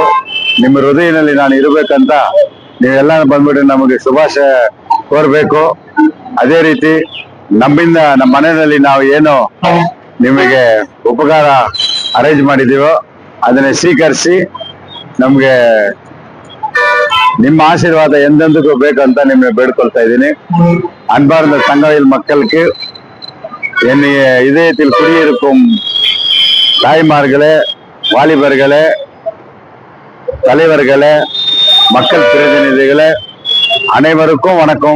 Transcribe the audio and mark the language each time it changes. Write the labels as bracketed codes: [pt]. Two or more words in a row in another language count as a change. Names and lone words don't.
[kn] ನಿಮ್ಮ ಹೃದಯದಲ್ಲಿ ನಾನು ಇರಬೇಕಂತ ನೀವೆಲ್ಲ ಬಂದ್ಬಿಟ್ಟು ನಮಗೆ ಶುಭಾಶಯ ಕೋರಬೇಕು. ಅದೇ ರೀತಿ ನಮ್ಮಿಂದ ನಮ್ಮ ಮನೆಯಲ್ಲಿ ನಾವು ಏನು ನಿಮಗೆ ಉಪಕಾರ ಅರೇಂಜ್ ಮಾಡಿದೀವೋ ಅದನ್ನ ಸ್ವೀಕರಿಸಿ ನಮ್ಗೆ ನಿಮ್ಮ ஆசீர்வாத ಎಂದೆಂದಿಗೂ ಬೇಕಂತ ನಿಮಗೆ ಬೇಡ್ಕೊಳ್ತಾ இದ್ದೀನಿ. [ta] அன்பார்ந்த தங்கவேல் மக்களுக்கு என் இதயத்தில் குடியிருக்கும் தாய்மார்களே, வாலிபர்களே, தலைவர்களே, மக்கள் பிரதிநிதிகளே, அனைவருக்கும் வணக்கம்.